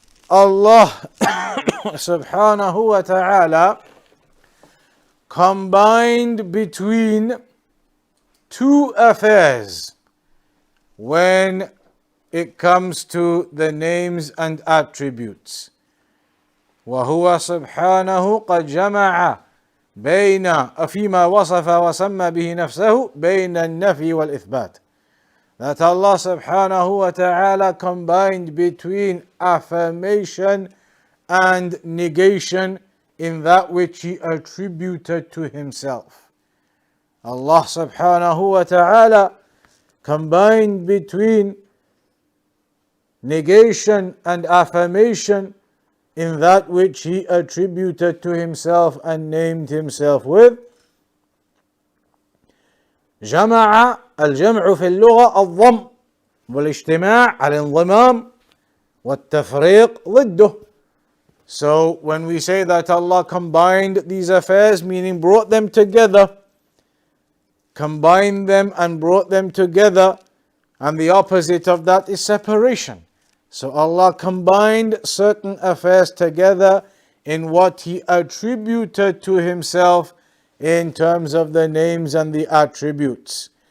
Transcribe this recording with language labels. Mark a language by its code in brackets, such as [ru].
[en] Allah subhanahu wa ta'ala combined between two affairs when it comes to the names and attributes. [ar] وَهُوَ سُبْحَانَهُ قَدْ جَمَعَ بين فيما وصف وسمى به نفسه بين النفي والإثبات. [en] That Allah subhanahu wa ta'ala combined between affirmation and negation in that which He attributed to Himself. Allah subhanahu wa ta'ala combined between negation and affirmation in that which He attributed to Himself and named Himself with. [ar] جمع الجمع في اللغة الضم والاجتماع الانضمام والتفريق ضده. [en] So when we say that Allah combined these affairs, meaning brought them together, combined them and brought them together, and the opposite of that is separation. So Allah combined certain affairs together in what He attributed to Himself in terms of the names and the attributes.